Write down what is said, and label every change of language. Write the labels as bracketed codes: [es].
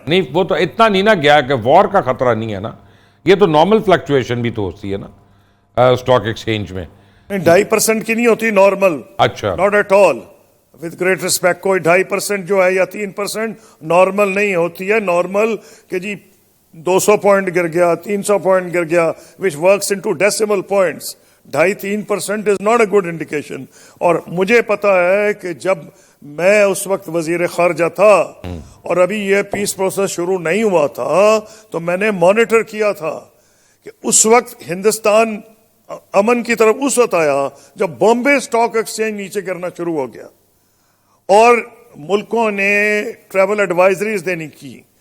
[ur] نہیں, وہ تو اتنا نہیں نا گیا کہ وار کا خطرہ نہیں ہے نا, یہ تو نارمل فلکچویشن بھی تو ہوتی ہے نا اسٹاک ایکسچینج میں. 2.5% کی نہیں ہوتی نارمل. اچھا, [en] Not at all, with great respect. [ur] کوئی 2.5% جو ہے یا 3% نارمل نہیں ہوتی ہے. نارمل کہ جی 200 پوائنٹ گر گیا, 300 پوائنٹ گر گیا, [en] which works into decimal points. 2.5-3% is not a good indication. [ur] اور مجھے پتا ہے کہ جب میں اس وقت وزیر خارجہ تھا اور ابھی یہ پیس پروسیس شروع نہیں ہوا تھا تو میں نے مانیٹر کیا تھا کہ اس وقت ہندوستان امن کی طرف اس وقت آیا جب بامبے سٹاک ایکسچینج نیچے گرنا شروع ہو گیا اور ملکوں نے ٹریول ایڈوائزریز دینی کی.